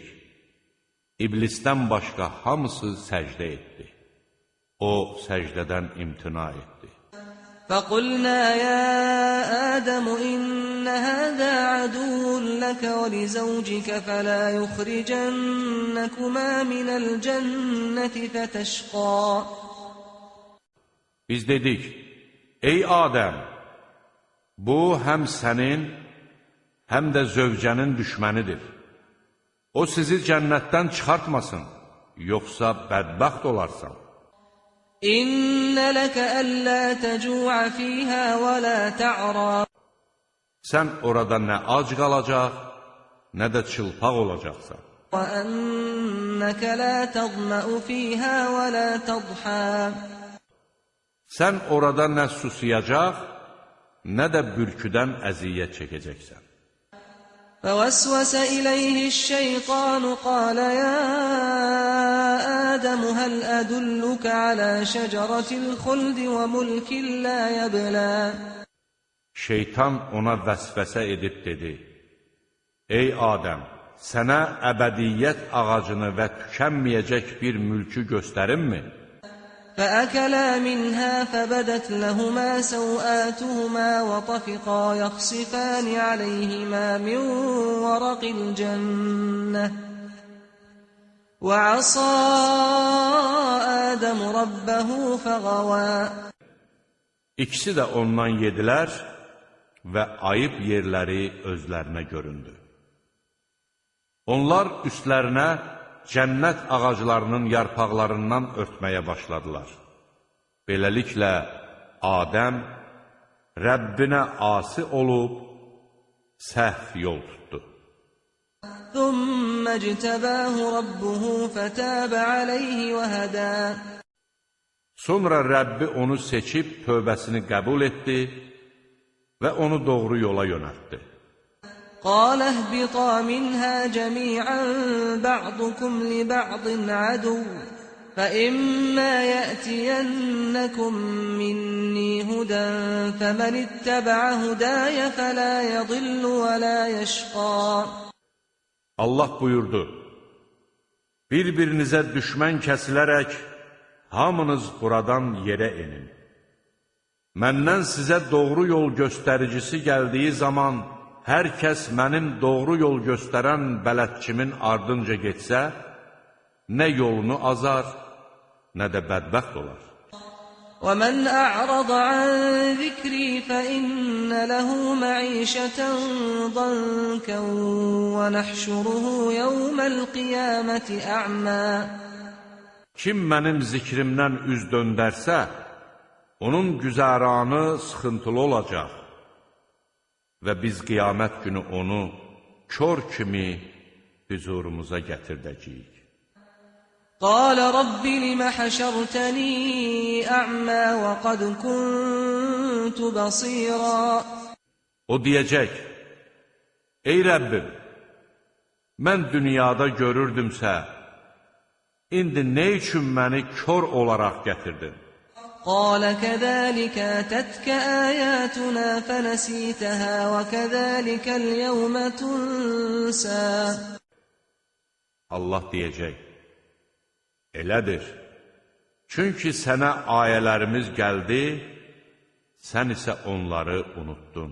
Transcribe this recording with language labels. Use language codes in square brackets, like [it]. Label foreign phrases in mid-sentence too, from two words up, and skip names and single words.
[az] İblisdən başqa hamısı səcdə etdi. O səcdədən imtina etdi. [ar] فَقُلْنَا يَا آدَمُ إِنَّ هَذَا عَدُوٌّ لَكَ وَلِزَوْجِكَ فَلَا يُخْرِجَنَّكُمَا مِنَ الْجَنَّةِ فَتَشْقَى. [az] Biz dedik, ey Adəm, bu həm sənin, həm də zövcənin düşmənidir. O sizi cənnətdən çıxartmasın, yoxsa bədbəxt olarsan. [ar] إِنَّ لَكَ أَلَّا تَجُوعَ فِيهَا وَلَا تَعْرَى. [az] Sən orada nə ac qalacaq, nə də çılpaq olacaqsan. [ar] وأنك لا تظمأ فيها ولا تضحى [az] Sən orada nə susayacaq, nə də bürküdən əziyyət çəkəcəksən. [ar] فوسوس إليه الشيطان قال يا آدم هل أدلك على شجرة الخلد وملك لا يبلى [az] Şeytan ona vəsvəsə edib dedi: Ey Adəm, sənə əbədiyyət ağacını və tükənməyəcək bir mülkü göstərimmi? [ar] فأكلا منها فبدت لهما سوآتهما وطفقا يخصفان عليهما من ورق الجنة وعصى آدم ربه فغوى [az] İkisi də ondan yedilər və ayıb yerləri özlərinə göründü. Onlar üstlərinə cənnət ağaclarının yarpaqlarından örtməyə başladılar. Beləliklə, Adəm Rəbbinə asi olub, səhv yol tutdu. [ar] ثم اجتباه ربه فتاب عليه وهدى [az] Sonra Rəbbi onu seçib tövbəsini qəbul etdi və onu doğru yola yönəltdi. [ar] قال اهبطا منها جميعا بعضكم لبعض عدو فإما يأتينكم مني هدى فمن اتبع هداي فلا يضل ولا يشقى [az] Allah buyurdu: Bir-birinizə düşmən kəsilərək hamınız buradan yerə inin. Məndən sizə doğru yol göstəricisi gəldiyi zaman hər kəs mənim doğru yol göstərən bələdçimin ardınca getsə, nə yolunu azar, nə də bədbəxt olar. [ar] وَمَنْ أَعْرَضَ عَنْ ذِكْرِي فَإِنَّ لَهُ مَعِيشَةً ضَنكًا وَنَحْشُرُهُ يَوْمَ الْقِيَامَةِ أَعْمَى [az] Kim mənim zikrimdən üz döndərsə, onun güzəranı sıxıntılı olacaq və biz qiyamət günü onu kör kimi huzurumuza gətirdəcəyik. [ar] قال رب لم حشرتني أعمى وقد كنت بصيرا [az] O deyəcək: Ey Rəbbim, mən dünyada görürdümsə, indi nə üçün məni kör olaraq gətirdin? [ar] قال كذلك أتتك آياتنا فنسيتها وكذلك اليوم تنسى [az] Allah deyəcək: Elədir, çünki sənə ayələrimiz gəldi, sən isə onları unuttun.